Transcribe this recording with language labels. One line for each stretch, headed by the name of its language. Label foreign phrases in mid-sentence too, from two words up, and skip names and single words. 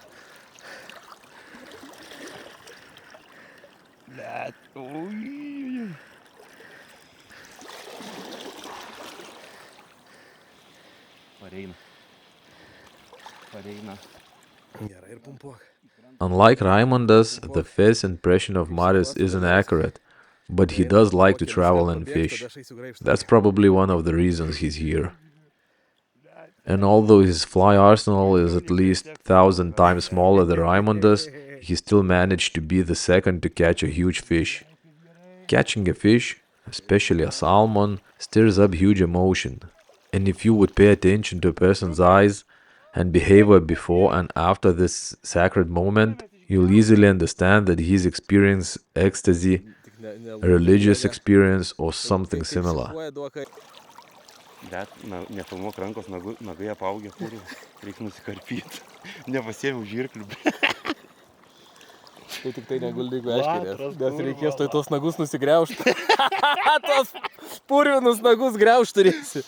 Lithuanian: Bet, ui. Pareina. Pareina.
English: Unlike Raimondas, the first impression of Marius isn't accurate, but he does like to travel and fish. That's probably one of the reasons he's here. And although his fly arsenal is at least 1,000 times smaller than Raimondas, he still managed to be the second to catch a huge fish. Catching a fish, especially a salmon, stirs up huge emotion. And if you would pay attention to a person's eyes and behavior before and after this sacred moment, you'll easily understand that he's experienced ecstasy, a religious experience, or something similar.
Lithuanian: Bet nefilmuok rankos nagai apaugę, kur reikia nusikarpyti. Nepasiėmiau žirklių. Tai tik tai neguldyk aiškiai, nes reikės tos nagus nusigriaužti. Tos purvinus nagus griaužti turėsi.